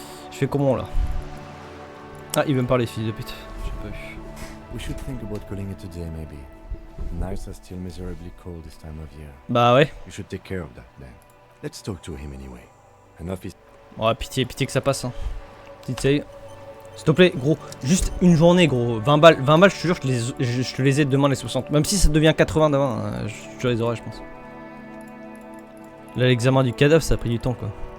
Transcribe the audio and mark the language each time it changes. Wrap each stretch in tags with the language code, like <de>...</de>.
<fr>Je fais comment là? Ah il veut me parler fils de pute. J'ai pas vu.</fr> <en>We should think about calling it a day, maybe. Nights are still miserably cold this time of year.</en> <fr>Bah ouais.</fr> <en>We should take care of that then. Let's talk to him anyway. Enough is...</en> <fr>Oh pitié que ça passe hein. Petite save. S'il te plaît gros, juste une journée gros. 20 balles je te jure je te les ai demain les 60. Même si ça devient 80 demain, je te les aurai je pense. Là l'examen du cadavre ça a pris du temps quoi.</fr>